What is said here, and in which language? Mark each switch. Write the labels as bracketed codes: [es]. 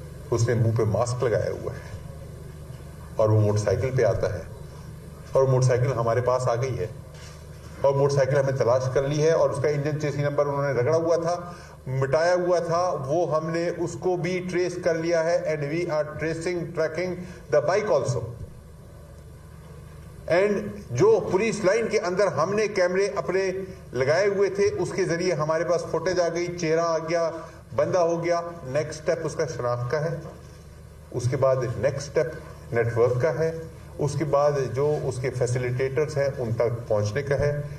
[ur] اس نے منہ پہ ماسک لگایا ہوا ہے اور وہ موٹر سائیکل پہ آتا ہے. اور موٹر سائیکل ہمارے پاس آ گئی ہے اور موٹر سائیکل ہمیں تلاش کر لی ہے اور اس کا انجن چیسی نمبر انہوں نے رگڑا ہوا تھا, مٹایا ہوا تھا, وہ ہم نے اس کو بھی ٹریس کر لیا ہے. [en] And we are tracking the bike also. [ur] And جو پولیس لائن کے اندر ہم نے کیمرے اپنے لگائے ہوئے تھے اس کے ذریعے ہمارے پاس فوٹیج آ گئی, چہرہ آ گیا, بندہ ہو گیا. نیکسٹ سٹیپ اس کا شناخت کا ہے. اس کے بعد نیکسٹ سٹیپ نیٹ ورک کا ہے. اس کے بعد جو اس کے فیسیلیٹیٹرز ہیں ان تک پہنچنے کا ہے.